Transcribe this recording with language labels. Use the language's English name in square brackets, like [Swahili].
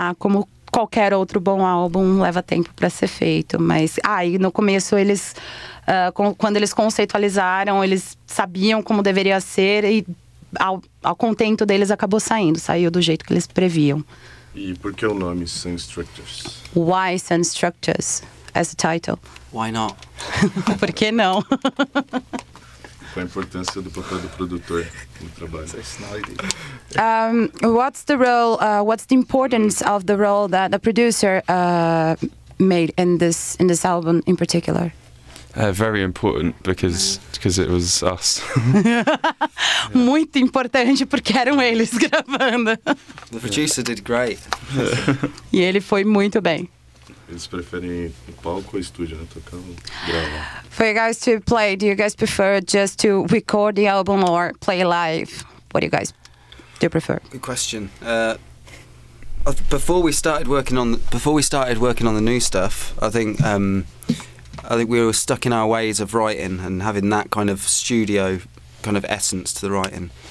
[Portuguese] Como qualquer outro bom álbum leva tempo para ser feito, mas e no começo eles, quando eles conceitualizaram, eles sabiam como deveria ser, e ao contento deles saiu do jeito que eles previam. E por que o nome Sun Structures? [English] Why Sun Structures as a title? Why not? [Portuguese] Por que não? Qual a importância do papel do produtor no trabalho? [English] What's the role? What's the importance of the role that the producer made in this album in particular? Very important because it was us. [Portuguese] Muito importante porque eram eles gravando. [English] The producer did great. [Portuguese] E ele foi muito bem. Eles preferem o palco ou estúdio, né? Tocar ou gravar? [English] For you guys to play, do you guys prefer just to record the album or play live? What do you guys prefer? Good question. Before we started working on the new stuff, I think we were stuck in our ways of writing and having that kind of studio kind of essence to the writing.